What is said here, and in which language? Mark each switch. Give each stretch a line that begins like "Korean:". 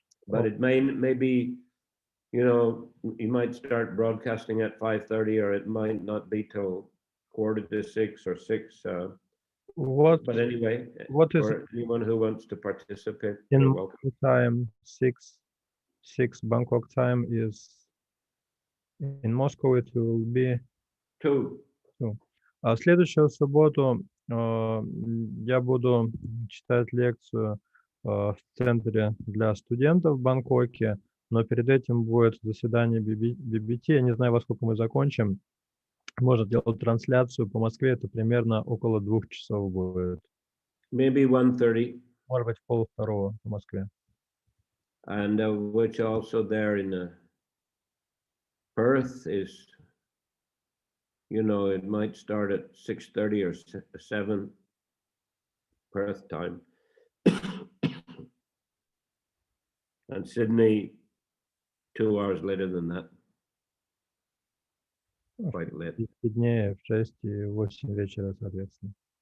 English: But it may be, you know, you might start broadcasting at 5:30, or it might not be till 5:45 or 6. But anyway, what is for anyone who wants to participate, in you're welcome. time 6 Bangkok time is in Moscow, it will be 2.
Russian: А в следующую субботу я буду читать лекцию в центре для студентов в Бангкоке, но перед этим будет заседание BBT. Я не знаю, во сколько мы закончим. Можно делать трансляцию по Москве, это примерно около 2 часов будет.
English: Maybe 1:30.
Russian: Может быть, 1:30 по Москве.
English: And which also there in Perth is, you know, it might start at 6:30 or 7 Perth time. And Sydney 2 hours later than that. Quite late.
Russian: В Сиднее в 6 и 8 вечера, соответственно.